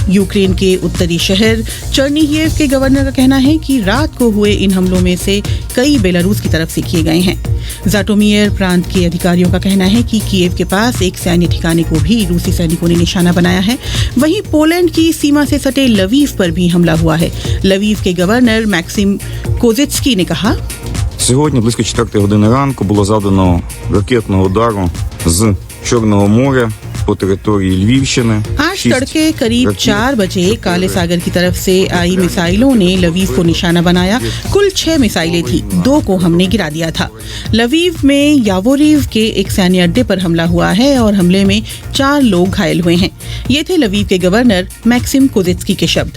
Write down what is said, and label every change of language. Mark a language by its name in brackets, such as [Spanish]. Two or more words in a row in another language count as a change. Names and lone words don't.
[Hindi] यूक्रेन के उत्तरी शहर चर्निहिव के गवर्नर का कहना है कि रात को हुए इन हमलों में से कई बेलारूस की तरफ से किए गए हैं। जाटोमियर प्रांत के अधिकारियों का कहना है कि कीव के पास एक सैन्य ठिकाने को भी रूसी सैनिकों ने निशाना बनाया है। वहीं पोलैंड की सीमा से सटे लवीव पर भी हमला हुआ है। लवीव के गवर्नर मैक्सिम कोजित्स्की ने कहा, [Ukrainian] Сьогодні близько 4 години ранку було завдано ракетного удару з Чорного моря по території Львівщини। [Hindi] आज तड़के करीब 4 बजे काले सागर की तरफ से आई मिसाइलों ने लवीव को निशाना बनाया। कुल 6 मिसाइलें थी, 2 को हमने गिरा दिया था। लवीव में यावोरिव के एक सैन्य अड्डे पर हमला हुआ है और हमले में 4 लोग घायल हुए हैं। ये थे लवीव के गवर्नर मैक्सिम कोजित्स्की के शब्द।